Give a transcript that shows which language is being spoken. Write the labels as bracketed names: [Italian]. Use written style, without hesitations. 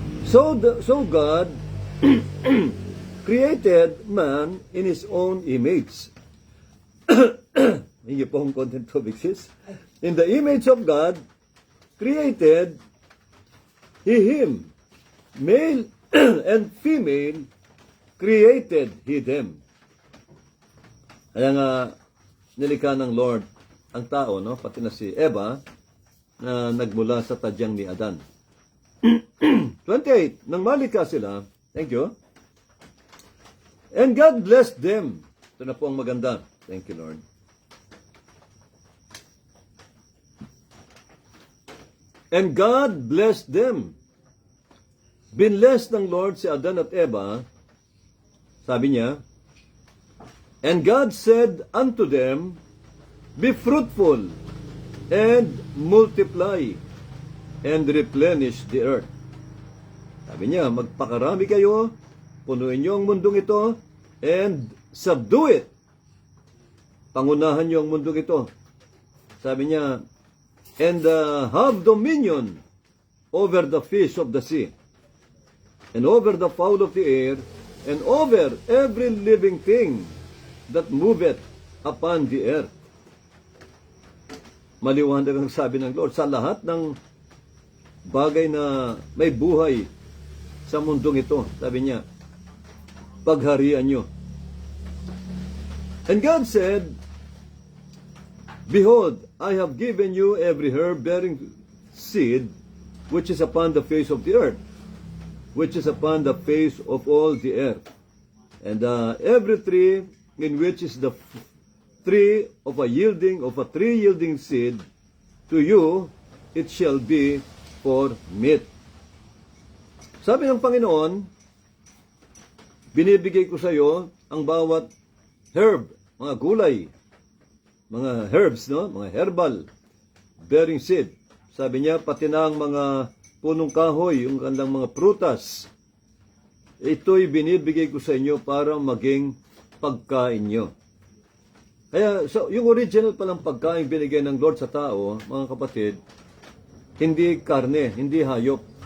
[English] So God created man in His own image. [Filipino] Hindi po ang [English] content to exist. In the image of God, created He him. Male and female, created He them. [Filipino] Kaya nga, nilikha ng Lord ang tao, no? Pati na si Eva, na nagmula sa tadyang ni Adan. [English] 28, [Filipino] nang malikha sila, [English] thank you, and God blessed them. [Filipino] Ito na po ang maganda. [English] Thank you, Lord. And God blessed them. [Filipino] Binless ng Lord si Adan at Eva. Sabi niya, [English] and God said unto them, be fruitful, and multiply, and replenish the earth. [Filipino] Sabi niya, magpakarami kayo, punuin niyo ang mundong ito, [English] and subdue it. [Filipino] Pangunahan niyo ang mundong ito. Sabi niya, [English] and have dominion over the fish of the sea, and over the fowl of the air, and over every living thing that moveth upon the earth. [Filipino] Maliwanag ang sabi ng Lord, sa lahat ng bagay na may buhay sa mundong ito, sabi niya, pagharian nyo. [English] And God said, behold, I have given you every herb bearing seed, which is upon the face of the earth, which is upon the face of all the earth. And every tree in which is the tree of a tree yielding seed, to you it shall be for meat. [Filipino] Sabi ng Panginoon, binibigay ko sa iyo ang bawat herb, mga gulay, mga herbs, no? Mga herbal, [English] bearing seed. [Filipino] Sabi niya, pati na ang mga punong kahoy, yung kanilang mga prutas, ito'y binibigay ko sa inyo para maging pagkain nyo. Kaya, yung original palang pagkain binigay ng Lord sa tao, mga kapatid, hindi karne, hindi hayop.